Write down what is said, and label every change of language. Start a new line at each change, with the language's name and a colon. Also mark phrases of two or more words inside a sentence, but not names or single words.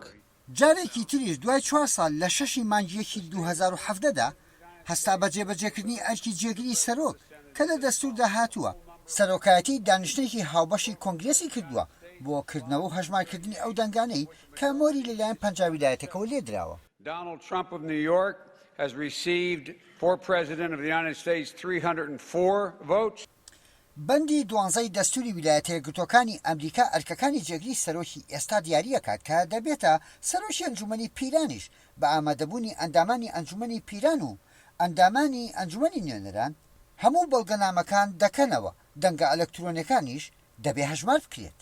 Central Kurdish: جارێکی تریش دوای 4 ساڵ لە 6 مانگیەکی 2017دا هەستا بە جێبەجێکردنی ئەرکی جێگری سەرۆک کە لە دەستوردا هاتووە، سەرۆکایەتی دانیشتێکی هاوبەشی کۆنگرێسی کردووە بۆ کردنەوە و هەژمارکردنی ئەو دەنگانەی کە مۆری لەلایەن پەنجا ویلایەتەکەەوە لێدراوە.
English: Donald Trump of New York has received for President of the United States 304 votes.
Central Kurdish: بەندی 12 دەستوری ویلایەتە یەکگرتووەکانی ئەمریکا ئەرکەکانی جێگری سەرۆکی ئێستا دیاریەکات کە دەبێتە سەرۆکی ئەنجومەنی پیرانیش بە ئامادەبوونی ئەندامانی ئەنجومەنی پیران و ئەندامانی ئەنجومەنی نوێنەران هەموو بەڵگەنامەکان دەکەنەوە، دەنگە ئەلکترۆنەکانیش دەبێ هەژمار بکرێت.